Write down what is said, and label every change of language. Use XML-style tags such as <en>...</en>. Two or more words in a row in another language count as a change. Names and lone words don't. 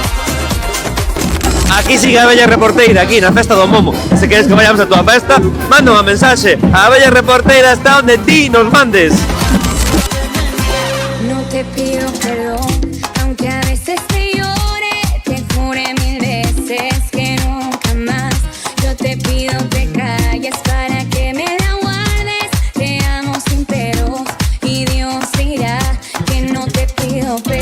<gl>Aquí sigue a Bella Reporteira, aquí na festa do Momo. Se queres que vayamos a tua festa, manda unha mensaxe. A Bella Reporteira está onde ti nos mandes.</gl> <es>No te pido perdón, aunque a veces te llore, te jure 1000 veces que nunca más. Yo te pido te calles para que me la guardes. Te amo sin peros y Dios dirá que no te pido fe.</es>